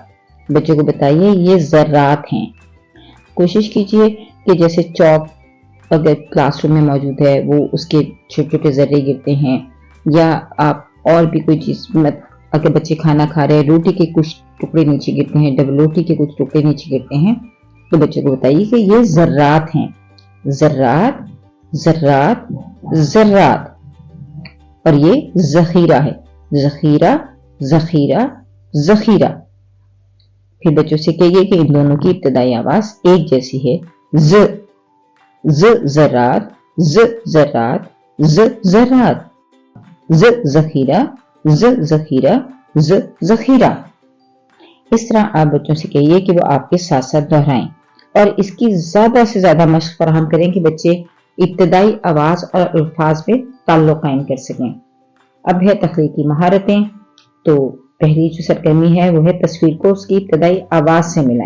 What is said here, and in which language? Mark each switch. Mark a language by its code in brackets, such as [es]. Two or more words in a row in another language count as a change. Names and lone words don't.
[ur] بچوں کو بتائیے یہ ذرات ہیں۔ کوشش کیجیے کہ جیسے چاک اگر کلاس روم میں موجود ہے وہ اس کے چھوٹے چھوٹے ذرے گرتے ہیں، یا آپ اور بھی کوئی چیز، اگر بچے کھانا کھا رہے ہیں، روٹی کے کچھ ٹکڑے نیچے گرتے ہیں، ڈبل روٹی کے کچھ ٹکڑے نیچے گرتے ہیں، تو بچوں کو بتائیے کہ یہ ذرات ہیں. ذرات، ذرات، ذرات. اور یہ ذخیرہ ہے. ذخیرہ، ذخیرہ، ذخیرہ. پھر بچوں سے کہیے کہ ان دونوں کی ابتدائی آواز ایک جیسی ہے. ذ، ذ ذرات، ذ ذرات، ذ ذرات، ذ ذخیرہ، ذ ذخیرہ، ذ ذخیرہ. اس طرح آپ بچوں سے کہیے کہ وہ آپ کے ساتھ ساتھ دہرائیں اور اس کی زیادہ سے زیادہ مشق فراہم کریں کہ بچے ابتدائی آواز اور الفاظ میں تعلق قائم کر سکیں. اب ہے تخلیقی مہارتیں. تو پہلی جو سرگرمی ہے وہ ہے تصویر کو اس کی ابتدائی آواز سے ملائیں.